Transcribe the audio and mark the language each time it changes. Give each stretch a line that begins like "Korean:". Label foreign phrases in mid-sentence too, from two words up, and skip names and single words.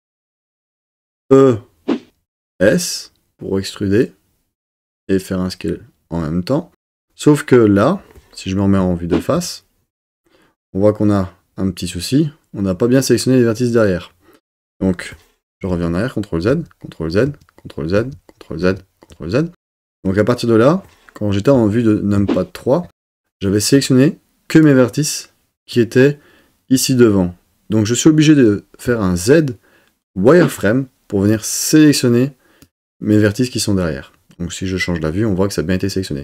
French: E, S pour extruder et faire un scale en même temps. Sauf que là, si je me remets en vue de face, on voit qu'on a un petit souci. On n'a pas bien sélectionné les vertices derrière. Donc, je reviens en arrière, CTRL Z, CTRL Z, CTRL Z, CTRL Z, CTRL Z. Donc à partir de là, quand j'étais en vue de Numpad 3, j'avais sélectionné que mes vertices qui étaient ici devant. Donc je suis obligé de faire un Z wireframe pour venir sélectionner mes vertices qui sont derrière. Donc si je change la vue, on voit que ça a bien été sélectionné.